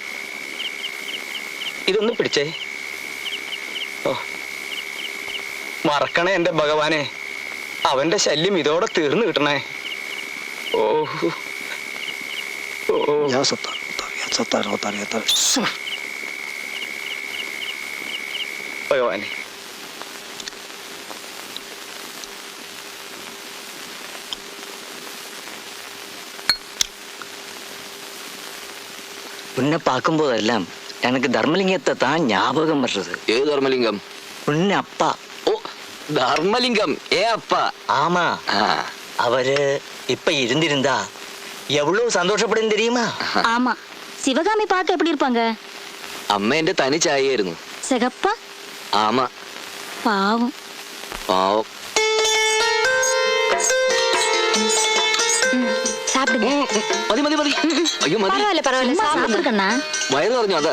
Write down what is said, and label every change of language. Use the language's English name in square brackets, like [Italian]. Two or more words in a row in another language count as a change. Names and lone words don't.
[Malayalam] ഇതൊന്ന് പിടിച്ചേ. ഓ, മറക്കണേ എന്റെ ഭഗവാനെ. അവന്റെ ശല്യം ഇതോടെ തീർന്നു കിട്ടണേ. ഓ ഭഗവാനെ. [Tamil] உன்னை பார்க்கும்போதெல்லாம் எனக்கு தர்மலிங்கத்தை தான் ஞாபகம் வர்றது. ஏது தர்மலிங்கம்? உன்னை அப்பா. ஓ, தர்மலிங்கம் ஏ அப்பா? ஆமா. அவரு இப்ப இருந்திருந்தா எவ்வளவு சந்தோஷப்படும் தெரியுமா? ஆமா. சிவகாமி பார்க்க எப்படி இருப்பாங்க? [Malayalam] அம்மா எന്റെ തനി ചായയായിരുന്നു. [Tamil] சிகப்பா? ஆமா. பாவம். [Malayalam] പാവം. [Tamil] சாப்பிடுங்க. [Malayalam] മതി മതി മതി. അയ്യോ മതി. [Tamil] பரவாயில்ல பரவாயில்ல. சாப்பிடுங்கண்ணா. [Malayalam] വയറ് പറഞ്ഞു. അതാ